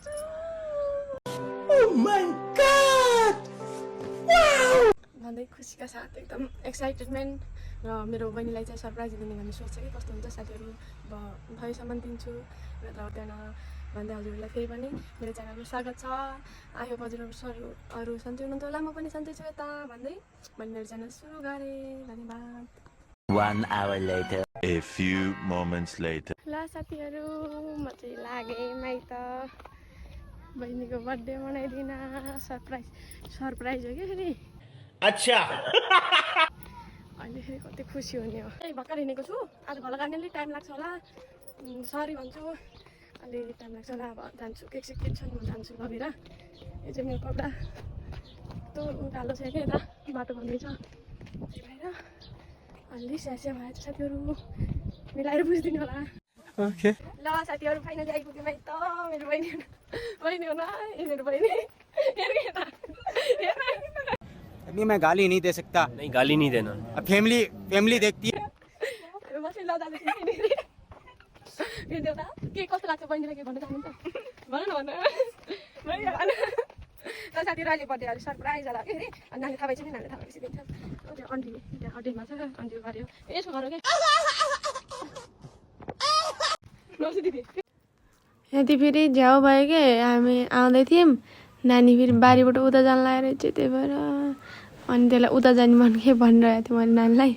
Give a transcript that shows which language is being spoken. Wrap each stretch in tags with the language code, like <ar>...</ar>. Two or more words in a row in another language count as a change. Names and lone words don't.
<en>Oh my god</en> <ne>भन्दै खुसीका साथ एकदम एक्साइटेडमेन्ट र मेरो बहिनीलाई चाहिँ सरप्राइज दिने भन्ने सोच कि कस्तो हुन्छ साथीहरू। भविष्यसम्म दिन्छु र त्यहाँ भन्दै हजुरहरूलाई फेरि पनि मेरो च्यानलमा स्वागत छ।</ne> <en>I hope</en> <ne>हजुरहरू सन्चै हुनुहुन्छ होला, म पनि सन्चै छु यता भन्दै मैले मेरो च्यानल सुरु गरेँ। धन्यवाद।</ne> <en>1 hour later. A few moments later.</en> <ne>ल साथीहरू म चाहिँ लागेँ माइत बहिनीको बर्थडे मनाइदिन। सरप्राइज हो कि फेरि। अच्छा अहिले फेरि कति खुसी हुने हो। भर्खर हिँडेको छु। आज घर गाड्ने अलिक टाइम लाग्छ होला, सरी भन्छु। अलिअलि टाइम लाग्छ होला। अब जान्छु के छ म जान्छु लगेर। यो चाहिँ मेरो कपडा यस्तो उकालो छ क्या, यता बाटो भन्दैछ, त्यही भएर अलि स्यास्या भएछ साथीहरू, मिलाएर बुझिदिनु होला। ओके ल साथीहरू फाइनली आइपुग्यो माइत मेरो बहिनी हो न, मेरो बहिनी।</ne> <hi>अभी मैं गाली नहीं दे सकता। नहीं गाली नहीं देना। अब फैमिली देखती है।</hi> <ne>के कस्तो लाग्छ बहिनीलाई, के भन्न चाहनुहुन्छ भन न ल साथीहरू। अहिले बर्थडे अलिक सरप्राइज होला कि फेरि। नानी थाहा भएछ नि, नानी थाहा भएपछि दिन्छ। त्यो अन्टी त्यहाँ होटेलमा छ, अन्टी गऱ्यो यसो गरौँ क्या। यति फेरि झ्याउ भयो कि हामी आउँदै थियौँ, नानी फेरि बारीबाट उता जान लागेर चाहिँ, त्यही भएर अनि त्यसलाई उता जाने मन के भनिरहेको थियो मैले नानीलाई।</ne>